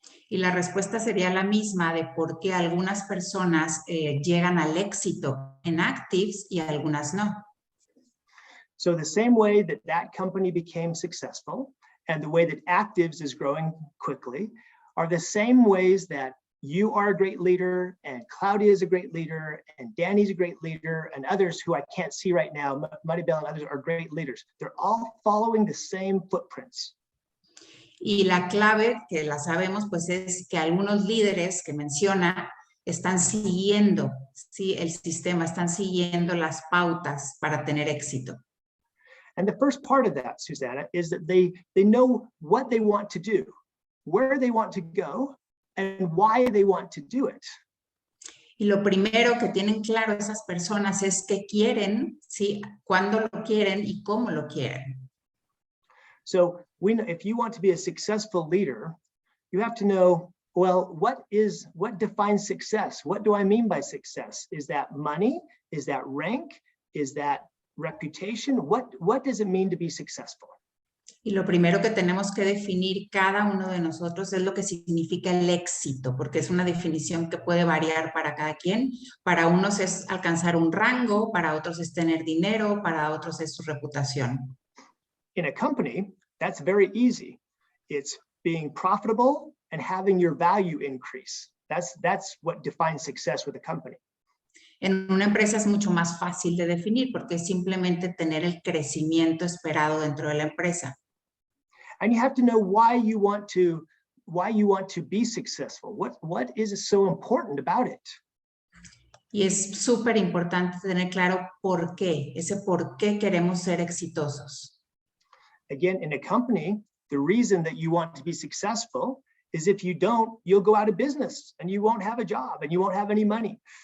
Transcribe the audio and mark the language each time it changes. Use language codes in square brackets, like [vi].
[es] Y la respuesta sería la misma de por qué algunas personas llegan al éxito en Activz y algunas no. [en] So the same way that company became successful and the way that Activz is growing quickly are the same ways that you are a great leader, and Claudia is a great leader, and Danny's a great leader, and others who I can't see right now, Maribel and others are great leaders. They're all following the same footprints. [es] Y la clave, que la sabemos, pues es que algunos líderes que menciona están siguiendo, ¿sí?, el sistema, están siguiendo las pautas para tener éxito. [en] And the first part of that, Susana, is that they know what they want to do, where they want to go, and why they want to do it. [es] Y lo primero que tienen claro esas personas es qué quieren, ¿sí?, cuándo lo quieren y cómo lo quieren. [en] So if you want to be a successful leader, you have to know, well, what defines success? What do I mean by success? Is that money? Is that rank? Is that reputation? What does it mean to be successful? [es] Y lo primero que tenemos que definir cada uno de nosotros es lo que significa el éxito, porque es una definición que puede variar para cada quien. Para unos es alcanzar un rango, para otros es tener dinero, para otros es su reputación. [en] In a company, that's very easy. It's being profitable and having your value increase. That's what defines success with a company. [es] En una empresa es mucho más fácil de definir porque es simplemente tener el crecimiento esperado dentro de la empresa. [en] And you have to know why you want to be successful. What is so important about it? [es] Y es súper importante tener claro por qué, ese por qué queremos ser exitosos. [en] Again, in a company, the reason that you want to be successful is if you don't, you'll go out of business and you won't have a job and you won't have any money.